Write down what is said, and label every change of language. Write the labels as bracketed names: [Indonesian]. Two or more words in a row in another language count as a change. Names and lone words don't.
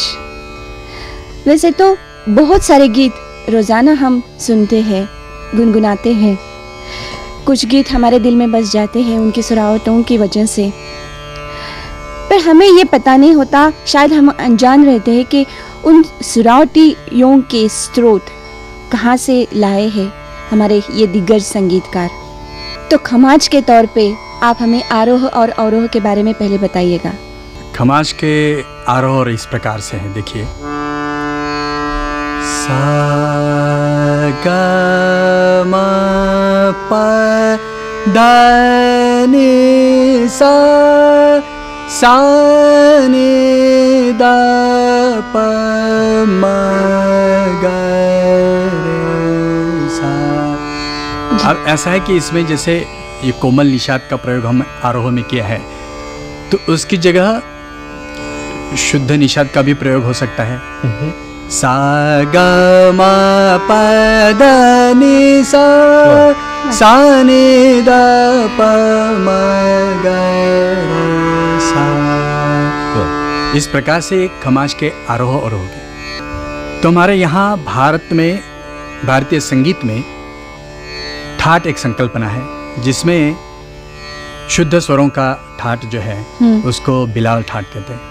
[Hindi] वैसे तो बहुत सारे गीत रोज़ाना हम सुनते हैं, गुनगुनाते हैं, कुछ गीत हमारे दिल में बस जाते हैं उनकी सुरावटों की वजह से, पर हमें ये पता नहीं होता, शायद हम अनजान रहते हैं कि उन सुरावटियों के स्रोत कहाँ से लाए हैं हमारे ये दिग्गज संगीतकार। तो खमाज के तौर पे आप हमें आरोह और अवरोह के बारे में पहले बताइएगा। खमाज के आरोह इस प्रकार से हैं, देखिए। सा ग म प द नि सा, सा नि द प म ग रे सा। अब ऐसा है कि इसमें जैसे ये कोमल निषाद का प्रयोग हम आरोह में किया है, तो उसकी जगह शुद्ध निषाद का भी प्रयोग हो सकता है। सा ग म प द नि सा, सा नि द प म ग रे सा। इस प्रकार से खमाज के आरोह अवरोह के। तो हमारे यहाँ भारत में, भारतीय संगीत में ठाट एक संकल्पना है जिसमें शुद्ध स्वरों का ठाट जो है उसको बिलावल ठाट कहते हैं।